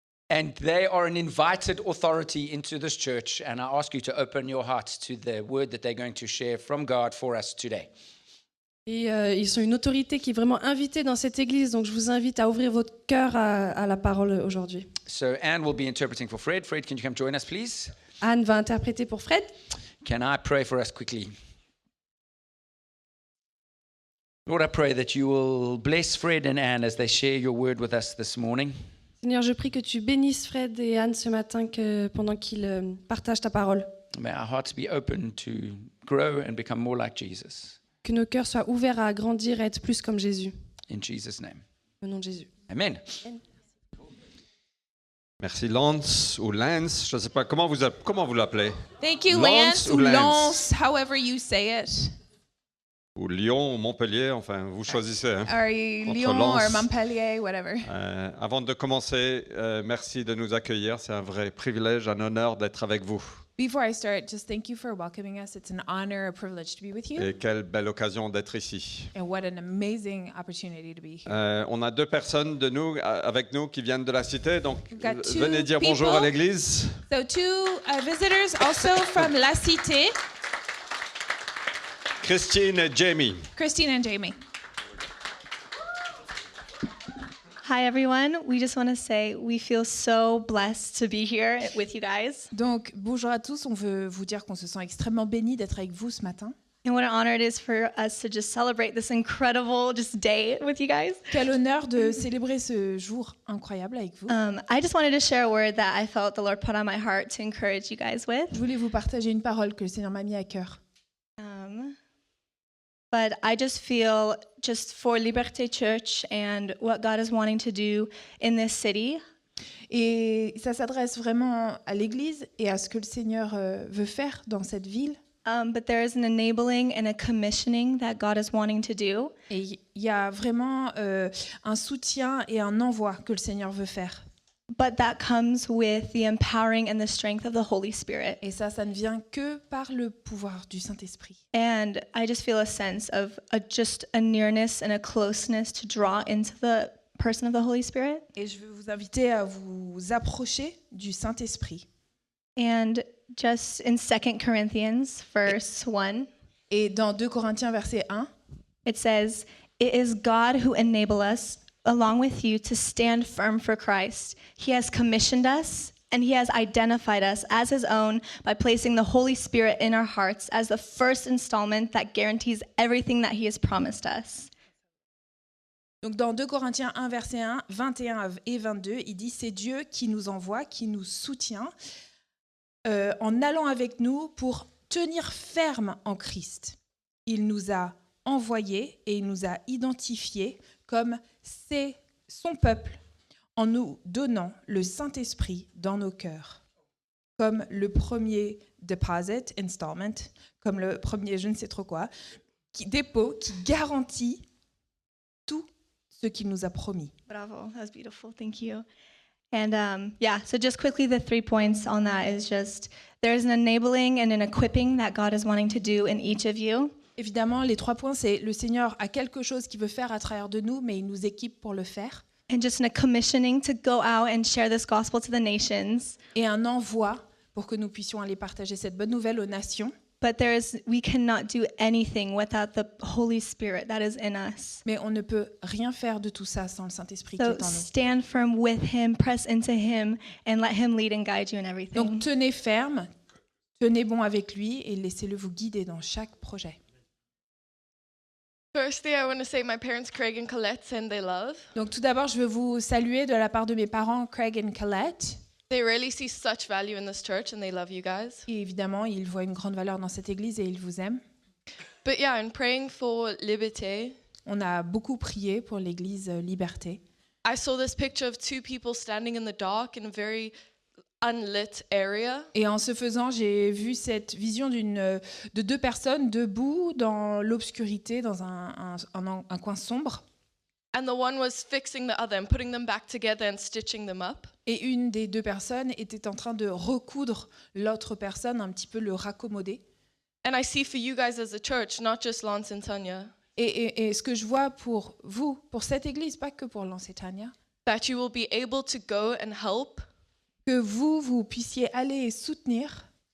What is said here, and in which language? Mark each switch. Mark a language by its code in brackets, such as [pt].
[en] And they are an invited authority into this church, and I ask you to open your hearts to the word that they're going to share from God for us today. [fr] Et ils sont une autorité qui est vraiment invitée dans cette église, donc je vous invite à ouvrir votre cœur à la parole aujourd'hui. [en] So Anne will be interpreting for Fred. Fred, can you come join us, please? [fr] Anne va interpréter pour Fred. [en] Can I pray for us quickly? Lord, I pray that you will bless Fred and Anne as they share your word with us this morning. [fr] Seigneur, je prie que tu bénisses Fred et Anne ce matin pendant qu'ils partagent ta parole. [en] May our hearts be open to grow and become more like Jesus. [fr] Que nos cœurs soient ouverts à grandir et être plus comme Jésus. [en] In Jesus' name. [fr] Au nom de Jésus. [en] Amen. [fr] Merci Lance ou Lance, je ne sais pas comment vous l'appelez. [en] Thank you, Lance Lance, [fr] ou ou Lance? [en] Lance, however you say it. [fr] Ou Lyon ou Montpellier, enfin vous choisissez. Hein. [en] Or Lyon Lance. or Montpellier, whatever. [fr] Avant de commencer, merci de nous accueillir. C'est un vrai privilège, un honneur d'être avec vous. [en] Before I start, just thank you for welcoming us. It's an honor, a privilege to be with you. [fr] Et quelle belle occasion d'être ici. [en] And what an amazing opportunity to be here. [fr] On a deux personnes avec nous qui viennent de la cité, donc [en] We've got two [fr] venez dire bonjour [en] people. [fr] à l'église. [en] So two visitors also from La Cité, [fr] Christine et Jamie. [en] Christine and Jamie. Hi, everyone. We just want to say we feel so blessed to be here with you guys. [fr] Donc, bonjour à tous. On veut vous dire qu'on se sent extrêmement bénis d'être avec vous ce matin. [en] And what an honor it is for us to just celebrate this incredible day with you guys. [fr] Quel honneur de célébrer ce jour incroyable avec vous. [en] I just wanted to share a word that I felt the Lord put on my heart to encourage you guys with. [fr] Je voulais vous partager une parole que le Seigneur m'a mis à cœur. [en] But I just feel just for Liberté Church and what God is wanting to do in this city. [fr] Et ça s'adresse vraiment à l'Église et à ce que le Seigneur veut faire dans cette ville. [en] But there is an enabling and a commissioning that God is wanting to do. [fr] Et il y a vraiment un soutien et un envoi que le Seigneur veut faire. [en] But that comes with the empowering and the strength of the Holy Spirit. [fr] Et ça ne vient que par le pouvoir du Saint-Esprit. [en] And I just feel a sense of just a nearness and a closeness to draw into the person of the Holy Spirit. [fr] Et je veux vous inviter à vous approcher du Saint-Esprit. [en] And just in 2 Corinthians, verse 1, [fr] Et dans 2 Corinthiens, verset 1, [en] it says, "It is God who enables us, along with you, to stand firm for Christ. He has commissioned us, and He has identified us as His own by placing the Holy Spirit in our hearts as the first installment that guarantees everything that He has promised us." [fr] donc dans 2 Corinthiens 1, verset 1, 21 et 22, il dit « C'est Dieu qui nous envoie, qui nous soutient en allant avec nous pour tenir ferme en Christ. Il nous a envoyés et il nous a identifiés comme son peuple en nous donnant le Saint-Esprit dans nos cœurs, comme le premier [en] deposit, installment, [fr] comme le premier je ne sais trop quoi, dépôt qui garantit tout ce qu'il nous a promis. [en] Bravo, that was beautiful. Thank you. And so just quickly, the 3 points on that is just there's an enabling and an equipping that God is wanting to do in each of you. [fr] Évidemment, les 3 points, c'est le Seigneur a quelque chose qu'il veut faire à travers de nous, mais il nous équipe pour le faire. [en] And just a commissioning to go out and share this gospel to the nations. [fr] Et un envoi pour que nous puissions aller partager cette bonne nouvelle aux nations. [en] But we cannot do anything without the Holy Spirit that is in us. [fr] Mais on ne peut rien faire de tout ça sans le Saint-Esprit qui [en] So [fr] est en nous. [en] stand firm with Him, press into Him, and let Him lead and guide you in everything. [fr] Donc tenez ferme, tenez bon avec lui et laissez-le vous guider dans chaque projet. [en] Firstly, I want to say my parents, Craig and Colette, send their love. [fr] Donc tout d'abord, je veux vous saluer de la part de mes parents, Craig et Colette. [en] They really see such value in this church and they love you guys. [fr] Et évidemment, ils voient une grande valeur dans cette église et ils vous aiment. [en] But yeah, in praying for Liberté, [fr] On a beaucoup prié pour l'église Liberté. [en] I saw this picture of 2 people standing in the dark in a very unlit area. [fr] Et en ce faisant, j'ai vu cette vision de 2 personnes debout dans l'obscurité, dans un coin sombre. [en] And the one was fixing the other and putting them back together and stitching them up. [fr] Et une des 2 personnes était en train de recoudre l'autre personne, un petit peu le raccommoder. [en] And I see for you guys as a church, not just Lance and Tanya, [fr] Et ce que je vois pour vous, pour cette église, pas que pour Lance et Tania, [en] that you will be able to go and help [fr] que vous puissiez aller et soutenir,